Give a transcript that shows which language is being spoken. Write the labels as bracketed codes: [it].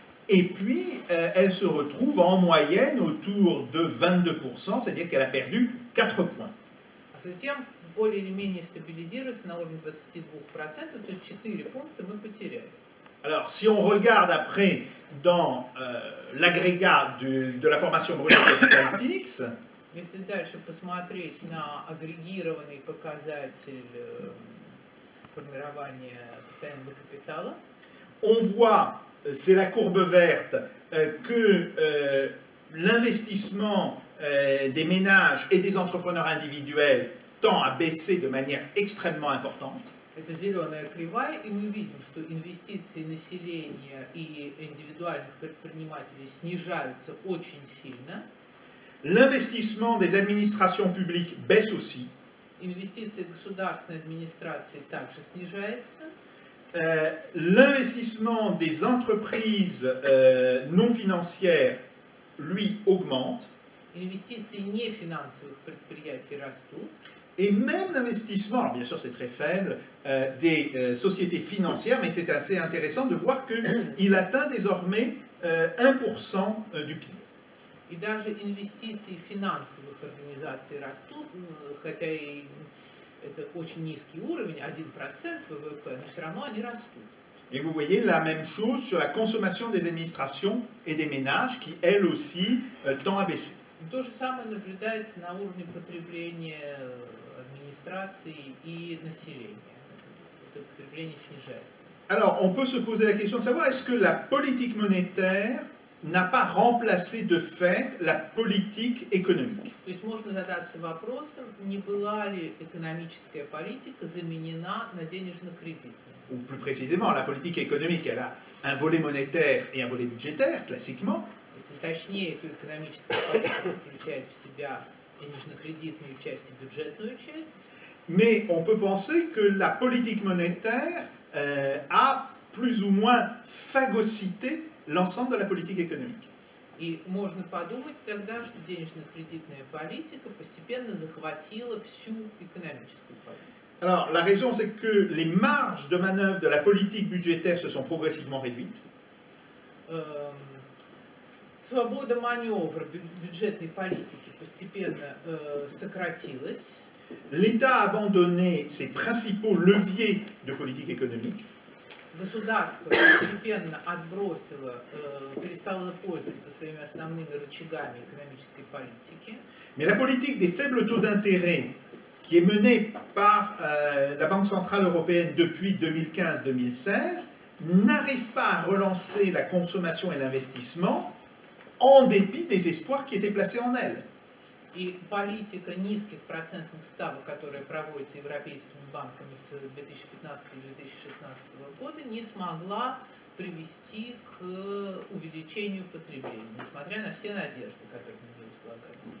[fr] Et puis, elle se retrouve en moyenne autour de 22%, c'est-à-dire qu'elle a perdu 4 points. [ru] А затем более или менее стабилизируется на уровне 22%, то есть 4 пункта мы потеряли. [fr] Alors, si on regarde après dans l'agrégat de la formation brute de capital fixe, [ru] Если дальше посмотреть на агрегированный показатель формирования постоянного капитала, [fr] on voit, c'est la courbe verte, que l'investissement des ménages et des entrepreneurs individuels tend à baisser de manière extrêmement importante. [ru] это зеленая кривая, и мы видим, что инвестиции населения и индивидуальных предпринимателей снижаются очень сильно. [fr] L'investissement des administrations publiques baisse aussi. [ru] Инвестиции государственной администрации также снижаются. [fr] L'investissement des entreprises non financières, lui, augmente. [ru] Инвестиции нефинансовых предприятий rастут. [fr] Et même l'investissement, alors bien sûr c'est très faible, des sociétés financières, mais c'est assez intéressant de voir qu'il atteint désormais 1% du PIB. [ru] И даже инвестиции финансовых организаций растут, хотя и это очень низкий уровень, 1% ВВП, но все равно они растут. [fr] Et vous voyez la même chose sur la consommation des administrations et des ménages qui, elle aussi, tend à baisser. [ru] То же самое наблюдается на уровне потребления администрации и населения. Это потребление снижается. [fr] Alors, on peut se poser la question de savoir est-ce que la politique monétaire n'a pas remplacé de fait la politique économique. [ru] То есть можно задаться вопросом, не была ли экономическая политика заменена на денежно-кредитную. [fr] ou plus précisément, la politique économique, elle a un volet monétaire et un volet budgétaire, classiquement. [ru] Если точнее, то экономическая политика включает в себя денежно-кредитную часть и бюджетную часть. [fr] Mais on peut penser que la politique monétaire a plus ou moins phagocyté l'ensemble de la politique économique. [ru] И можно подумать тогда, что денежно-кредитная политика постепенно захватила всю экономическую политику. [fr] Alors, la raison, c'est que les marges de manœuvre de la politique budgétaire se sont progressivement réduites. [ru] Свобода маневра бюджетной политики постепенно сократилась. [fr] L'État a abandonné ses principaux leviers de politique économique. [ru] Государство постепенно отбросило, перестало пользоваться своими основными рычагами экономической политики. [fr] Mais la politique des faibles taux d'intérêt, qui est menée par la Banque Centrale Européenne depuis 2015-2016, n'arrive pas à relancer la consommation et l'investissement en dépit des espoirs qui étaient placés en elle. [ru] И политика низких процентных ставок, которая проводится европейскими банками с 2015-2016 года, не смогла привести к увеличению потребления, несмотря на все надежды, которые на нее слагались.